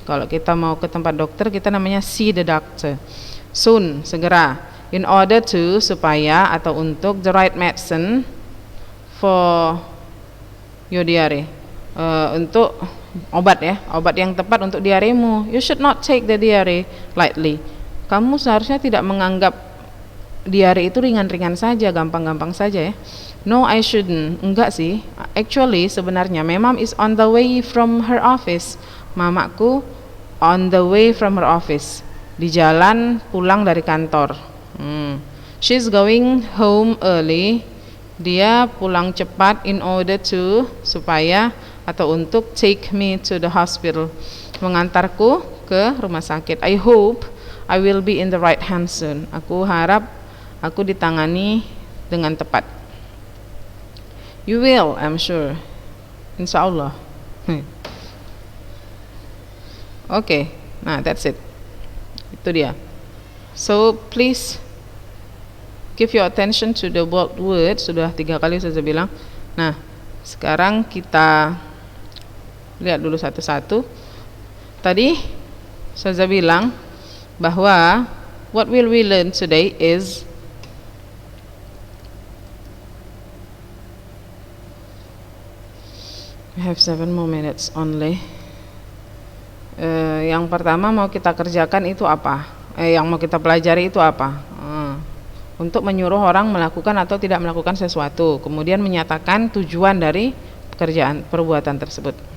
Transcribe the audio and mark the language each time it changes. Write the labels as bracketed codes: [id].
[id] Kalau kita mau ke tempat dokter kita namanya [en] see the doctor. [id] Soon, segera. [en] In order to, [id] supaya atau untuk [en] the right medicine for your diarrhea. [id] Untuk obat ya, obat yang tepat untuk diaremu. [en] You should not take the diarrhea lightly. [id] Kamu seharusnya tidak menganggap diare itu ringan-ringan saja, gampang-gampang saja ya. [en] No, I shouldn't. [id] Enggak sih. [en] Actually, sebenarnya my mom is on the way from her office. Mamaku on the way from her office. [id] Di jalan pulang dari kantor. [en] She's going home early. [id] Dia pulang cepat [en] in order to, [id] supaya atau untuk [en] take me to the hospital. [id] Mengantarku ke rumah sakit. [en] I hope I will be in the right hands soon. [id] Aku harap aku ditangani dengan tepat. [en] You will, I'm sure. Insyaallah. Okay, nah that's it. [id] Itu dia. [en] So please give your attention to the bold word. [id] Sudah 3 kali saya bilang. Nah, sekarang kita lihat dulu satu-satu. Tadi saya bilang bahwa [en] what will we learn today is we have 7 more minutes only. [id] Yang pertama mau kita kerjakan itu apa? Yang mau kita pelajari itu apa? Untuk menyuruh orang melakukan atau tidak melakukan sesuatu, kemudian menyatakan tujuan dari perbuatan tersebut.